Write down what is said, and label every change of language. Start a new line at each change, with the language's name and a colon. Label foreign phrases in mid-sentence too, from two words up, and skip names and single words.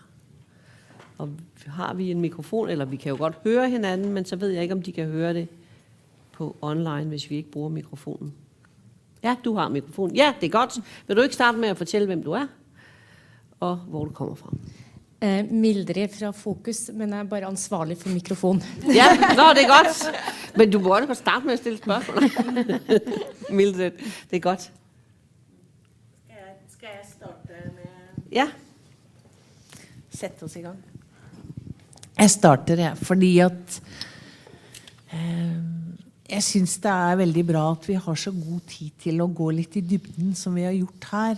Danish: Og har vi en mikrofon, eller vi kan jo godt høre hinanden, men så ved jeg ikke, om de kan høre det på online, hvis vi ikke bruger mikrofonen. Ja, du har mikrofonen. Ja, det er godt. Vil du ikke starte med at fortælle, hvem du er, og hvor du kommer fra? Mildred fra Fokus, men jeg er bare ansvarlig for mikrofon. Ja, det er godt. Men du må også godt starte med at stille spørgsmål. Mildred, det er godt.
Norwegian: Skal jeg starte med... Ja. Sette oss i gang. Jeg starter, fordi at jeg synes det er veldig bra at vi har så god tid til å gå litt i dybden som vi har gjort her.